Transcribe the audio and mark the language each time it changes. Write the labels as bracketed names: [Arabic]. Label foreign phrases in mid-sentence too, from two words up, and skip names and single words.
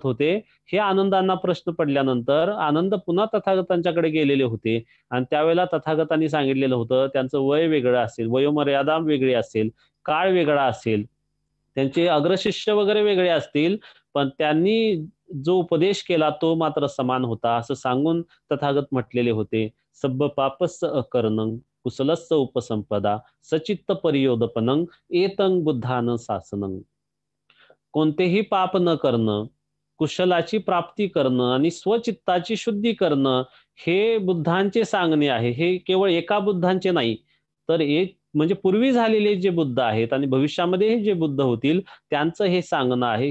[Marathi] होते, हे आनंदांना प्रश्न पडल्यानंतर आनंद पुन्हा तथागतांच्याकडे गेलेले होते आणि त्यावेळेला तथागतांनी सांगितलेलं होतं, त्यांचं वय वेगळं असेल, वयोमर्यादा वेगळी असेल, काळ वेगळा असेल, त्यांचे अग्रशिष्य वगैरे वेगळे असतील, पण त्यांनी जो उपदेश केला तो मात्र समान होता, असं सांगून तथागत म्हटलेले होते, [Pali] "सब्ब पापस्स अकर्णं, कुशलस्स उपसंपदा, सचित्त परियोदपनं, एतं बुद्धानं शासनं." [Marathi] कोणतेही पाप न करणं, कुशलाची प्राप्ती करणं आणि स्वचित्ताची शुद्धी करणं, हे बुद्धांचे सांगणे आहे. हे केवळ एका बुद्धांचे नाही, तर एक म्हणजे पूर्वी झालेले जे बुद्ध आहेत आणि भविष्यामध्ये जे बुद्ध होतील, त्यांचं हे सांगणं आहे.